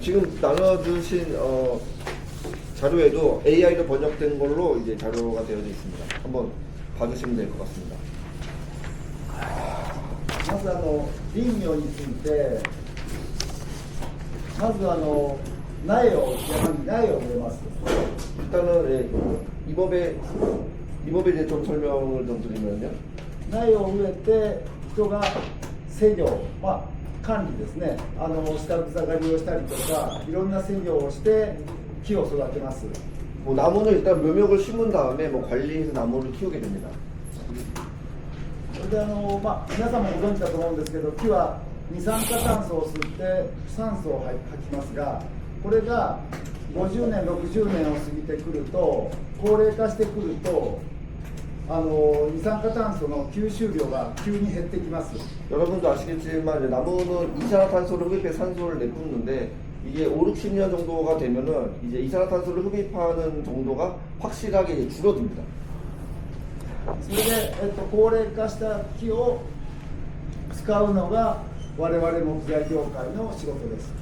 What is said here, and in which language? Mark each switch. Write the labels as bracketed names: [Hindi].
[Korean] 지금 나눠주신 자료에도 AI로 번역된 걸로 이제 자료가 되어져 있습니다. 한번 봐주시면 될 것 같습니다. [Japanese] まず林業について、まず苗を山に苗を植えます。 [Korean] 일단은 이법에 대해 좀 설명을 좀 드리면요. [Japanese] 苗を植えて人が施業、管理ですね、下草刈りをしたりとかいろんな作業をして木を育てます。 [Korean] 뭐 나무는 일단 묘목을 심은 다음에 뭐 관리해서 나무를 키우게 됩니다. [Japanese] それで皆さんもご存知だと思うんですけど、木は二酸化炭素を吸って酸素を吐きますが、これが50年60年を過ぎてくると、高齢化してくると二酸化炭素の吸収量が急に減ってきます。 [Korean] 여러분도 아시겠지만 나무는 이산화탄소를 흡입해 산소를 내뿜는데 이게 5, 60년 정도가 되면은 이제 이산화탄소를 흡입하는 정도가 확실하게 이제 줄어듭니다. [Japanese] それで、高齢化した木を使うのが我々木材業界の仕事です。